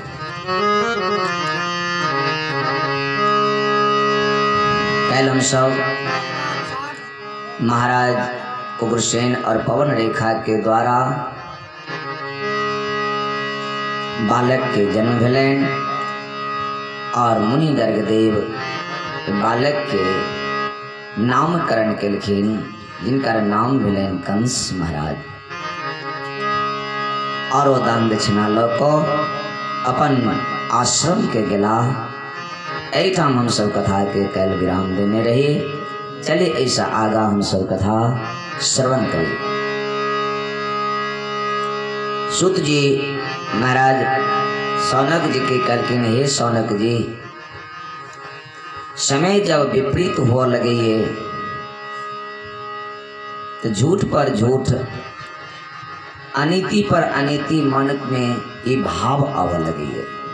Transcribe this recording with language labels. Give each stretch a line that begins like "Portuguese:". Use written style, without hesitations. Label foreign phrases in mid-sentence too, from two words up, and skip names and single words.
Maithili: कैल हम सब महाराज उग्रसेन और पवन रेखा के द्वारा बालक के जन्म भेलैन और मुनि गर्गदेव बालक के नामकरण केलखिन, जिनकर नाम भेलैन कंस महाराज। और वो दान दक्षिणा लऽ कऽ अपन आश्रम के गेला। एहिठाम हम सब कथा के कैल विराम देने रही। चलिए ऐसा आगा हम सब कथा श्रवण करिए। सूत जी महाराज सौनक जी के कहलखिन, हे सौनक जी, समय जब विपरीत हो लगे तो झूठ पर झूठ, अनीति पर अनीति मन में ये भाव आव लगे।